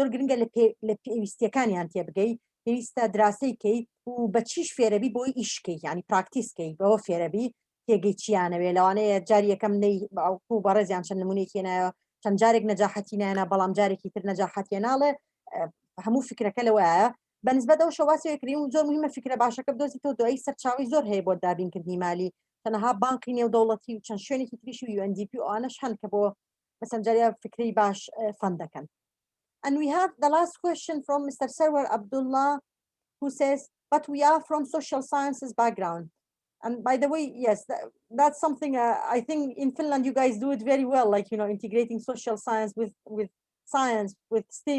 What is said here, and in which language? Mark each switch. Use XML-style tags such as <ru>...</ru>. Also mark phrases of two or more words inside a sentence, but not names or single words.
<ckb>گرنگە لە پێویستیەکانیان تێ بگەی پێویستە دراسەیکەی و بە چیش فێرەبی بۆی ئیشکەی ینی پراکتیسکەی بەوە فێرەبی تێگەی چیانەوێ لەوانەیە جاری یەکەم باوکو بەڕێزیان چەند نمونێکی نایە چەند جارێک نەجاحەتی نایەنە بەڵام جارێکی تر نەجاحەتیە ناڵێ هەموو فکرەکە لەوەیە بەنسبەت ئەو شەواسی کردین و زۆر مهمە فکرە باشەکە بدۆزیتەوە دوایی سەرچاوی زۆر هەیە بۆ دابینکردنی مالی تەنەها بانکی نێودەوڵەتی و چەند شوێنێکی تریش و UNDP و ئەوانەش هەن کە بۆ مەسەن جاریا فکرەی باش فەند دەکەن.</ckb> <en>And we have the last question from Mr. Sarwar Abdullah who says, but we are from social sciences background. And by the way, yes, that's something I think in Finland you guys do it very well, like, you know, integrating social science with science, with STEM.</en>